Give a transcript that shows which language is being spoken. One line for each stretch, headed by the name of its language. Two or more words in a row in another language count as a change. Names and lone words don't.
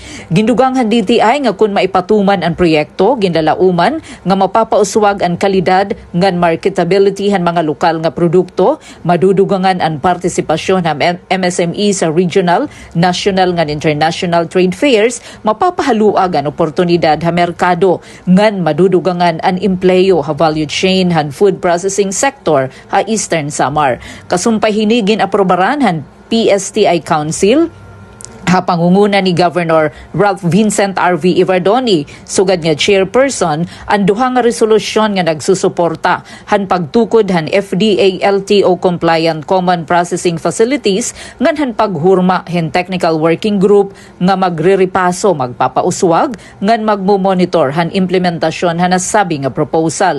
Waray: Gindugang han DTI nga kun maipatuman ang proyekto ginlalauman nga mapapauswag ang kalidad ngan marketability han mga lokal nga produkto, madudugangan ang partisipasyon ng MSME sa
English: regional, national
Waray: ngan
English: international trade fairs,
Waray: mapapahaluag ang oportunidad ha merkado ngan madudugangan ang empleyo ha
English: value chain
Waray: han
English: food processing sector
Waray: ha Eastern Samar. Kasumpay hinigin aprobaran han PSTI Council ha pangunguna ni Governor Ralph Vincent R.V. Ivardoni, sugad nga chairperson, ang duha nga resolusyon nga nagsusuporta han pagtukod han
English: FDA LTO compliant common processing facilities
Waray: ngan han paghurma hin
English: technical working group
Waray: nga magrerepaso magpapauswag ngan magmomonitor han implementasyon han nasabi nga proposal.